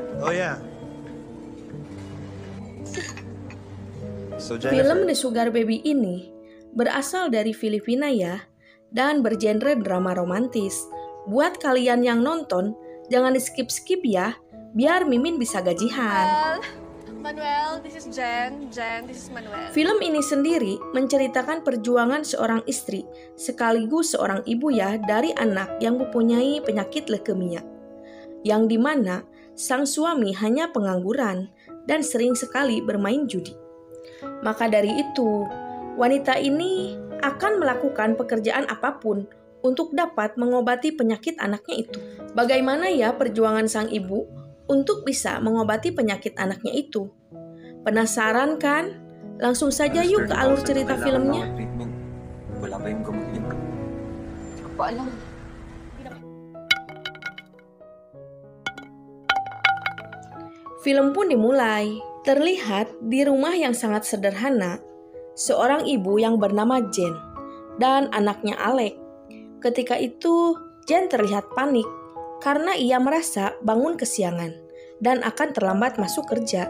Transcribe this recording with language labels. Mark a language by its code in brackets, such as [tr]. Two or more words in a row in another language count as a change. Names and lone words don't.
[en] Oh yeah. So [id] Film The Sugar Baby ini berasal dari Filipina ya, dan bergenre drama romantis. Buat kalian yang nonton, jangan di-skip-skip ya, biar Mimin bisa gajihan. [en] Manuel, this is Jen. Jen, this is Manuel. [id] Film ini sendiri menceritakan perjuangan seorang istri, sekaligus seorang ibu ya, dari anak yang mempunyai penyakit leukemia. Yang dimana sang suami hanya pengangguran dan sering sekali bermain judi. Maka dari itu, wanita ini akan melakukan pekerjaan apapun untuk dapat mengobati penyakit anaknya itu. Bagaimana ya perjuangan sang ibu untuk bisa mengobati penyakit anaknya itu? Penasaran kan? Langsung saja yuk ke alur cerita filmnya. [tl] Wala pa yung gamot niya. Hindi ko pa alam. [id] Film pun dimulai. Terlihat di rumah yang sangat sederhana, seorang ibu yang bernama Jen dan anaknya Alec. Ketika itu, Jen terlihat panik karena ia merasa bangun kesiangan dan akan terlambat masuk kerja.